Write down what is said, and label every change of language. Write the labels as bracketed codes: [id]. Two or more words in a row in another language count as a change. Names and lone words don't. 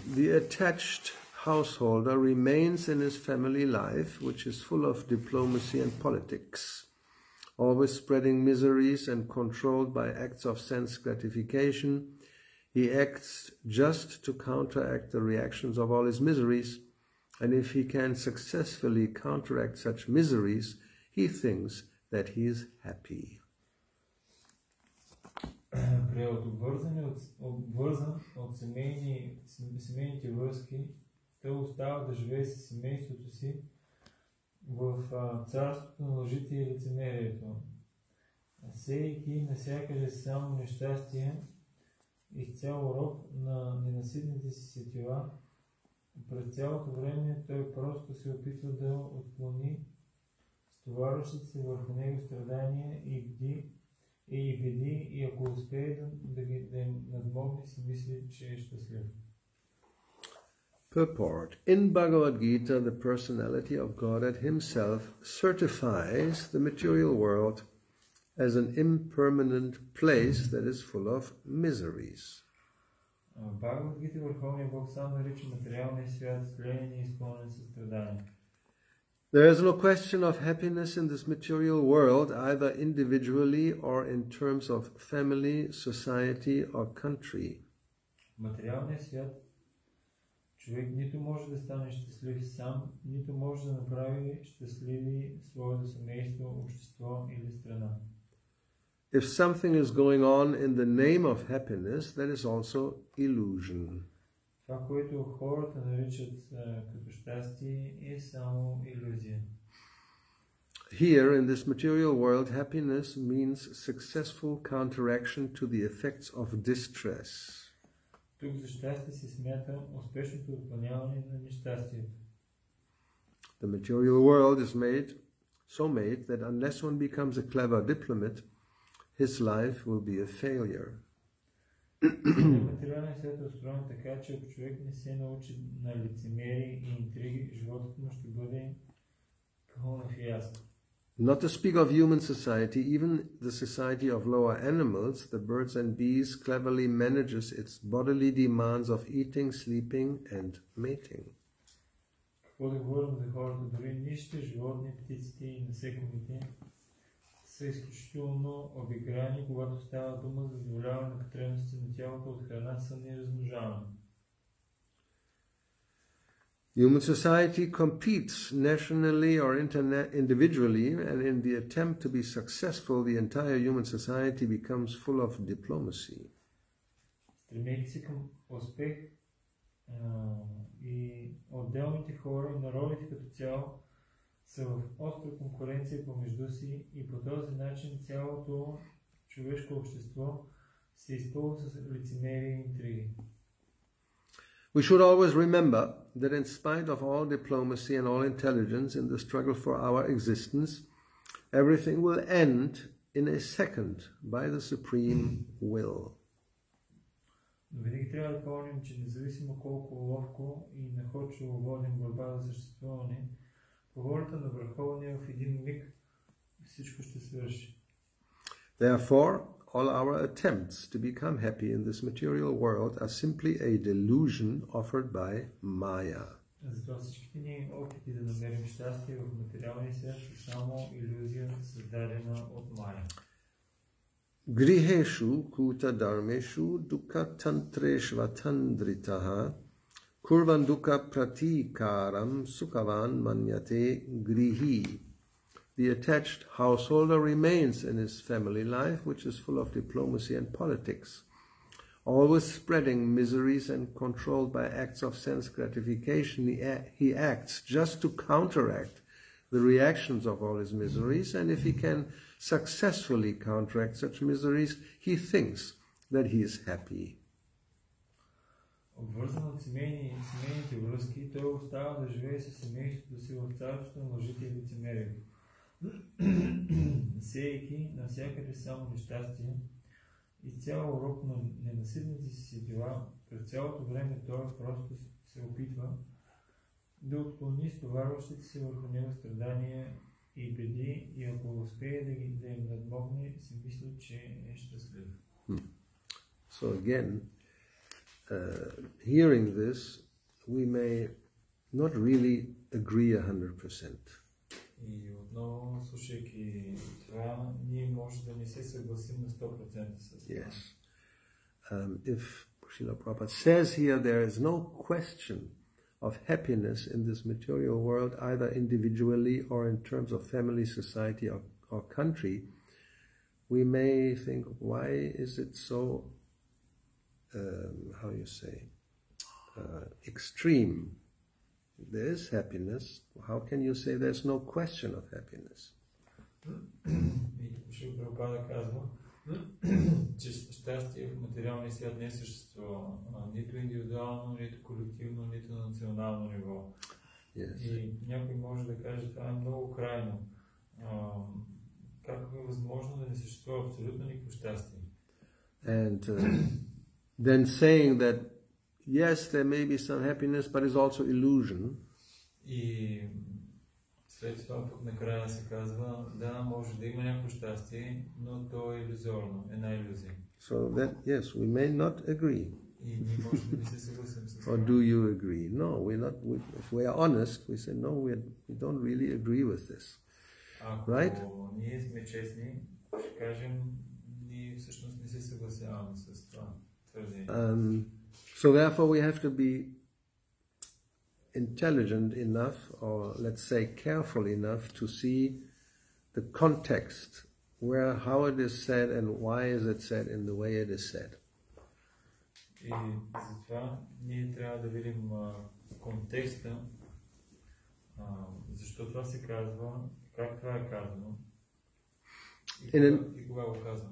[en] The attached householder remains in his family life, which is full of diplomacy and politics, always spreading miseries and controlled by acts of sense gratification. He acts just to counteract the reactions of all his miseries, and if he can successfully counteract such miseries, he thinks that he is happy. [bg] Обвързан от семейните връзки, той остава да живее със семейството си в царството на лъжите и лицемерието, сеейки навсякъде само нещастие, изцяло роб на ненаситните си сетива, През цялото време той просто се опитва да отклони стоварващите се върху него страдания и види, и ако успее да им надмогне, си мисли, че е щастлив. [en] Purport. In Bhagavad Gita, the personality of Godhead himself certifies the material world as an impermanent place that is full of miseries. [bg] В Бхагавад Гита Върховният Бог сам нарича материалния свят склеен и изпълнен със страдания. [en] There is no question of happiness in this material world, either individually or in terms of family, society or country. [bg] В материалния свят човек нито може да стане щастлив сам, нито може да направи щастливи своето семейство, общество или страна. [en] If something is going on in the name of happiness, that is also illusion. [bg] Това, което хората наричат като щастие, е само илюзия. [en] Here, in this material world, happiness means successful counteraction to the effects of distress. [bg] Тук за щастие се смята успешното отклоняване на нещастието. [en] The material world is so made that unless one becomes a clever diplomat, his life will be a failure. [bg] Материалният свят е устроен така, че ако човек не се научи на лицемерие и интриги, животът му ще бъде пълна фиаско. [en] Not to speak of human society, even the society of lower animals, the birds and bees, cleverly manages its bodily demands of eating, sleeping and mating. [bg] Какво да говорим за хората, дори нищите животни, птиците и насекомите са изключително обиграни, когато става дума за задоволяване на потребностите на тялото от храна, сън и размножаване. [en] Human society competes nationally or individually, and in the attempt to be successful, the entire human society becomes full of diplomacy. [bg] Стремейки се към успех и отделните хора и народите като цяло са в остра конкуренция помежду си и по този начин цялото човешко общество се изпълва с лицемерие и интриги. [en] We should always remember that in spite of all diplomacy and all intelligence in the struggle for our existence, everything will end in a second by the supreme will. [bg] Но винаги трябва да помним, че независимо колко ловко и находчиво водим борба за съществуване, по волята на Върховния в един миг всичко ще свърши. [en] Therefore, all our attempts to become happy in this material world are simply a delusion offered by Maya. [bg] Затова всичките ни опити да намерим щастие в материалния свят са само илюзия, създадена от Майя. [sa] गृहेषु कूट धर्मेषु दुःख तन्त्रेष्वतन्द्रितः कुर्वन् दुःख प्रतिकारं सुखवन् मन्यते गृही. [en] The attached householder remains in his family life, which is full of diplomacy and politics, always spreading miseries and controlled by acts of sense gratification. He acts just to counteract the reactions of all his miseries, and if he can successfully counteract such miseries, he thinks that he is happy. [bg] Обвързан от семейните връзки, той остава да живее със семейството си в царството на лъжите и лицемерието. Сеейки навсякъде само нещастие и цял урок на ненаситните си сетива, през цялото време той просто се опитва да отклони стоварващите се върху него страдания и беди, и ако успее да им надмогне, си мисли, че е щастлив. [en] So again, hearing this, we may not really agree 100%. [bg] И отново, слушайки това, ние може да не се съгласим на 100% с това. [en] Yes. If Srila Prabhupada says here there is no question of happiness in this material world, either individually or in terms of family, society, or country, we may think, why is it so, how you say, extreme? There is happiness. How can you say there's no question of happiness? [bg] И Шрила Прабхупада казва, че щастие в материалния свят не съществува. Нито индивидуално, нито колективно, нито на национално ниво. [en] Yes. [bg] И някой може да каже, това е много крайно. Как е възможно да не съществува абсолютно никакво щастие? [en] And then saying that, yes, there may be some happiness, but it's also illusion. [bg] И след това пък накрая се казва, да, може да има някакво щастие, но то е илюзорно, една илюзия. [en] So that, yes, we may not agree. [bg] И ние може да не се съгласим с това. [en] Or do you agree? No, we're not. If we are honest, we say, no, we don't really agree with this. [bg] Ако [en] right? [bg] ние сме честни, ще кажем, ние всъщност не се съгласяваме с това твърдение. [en] So therefore we have to be intelligent enough, or let's say careful enough, to see the context, how it is said and why is it said in the way it is said. [bg] И затова ние трябва да видим контекста, защо това се казва, как това е казано и кога го казваме.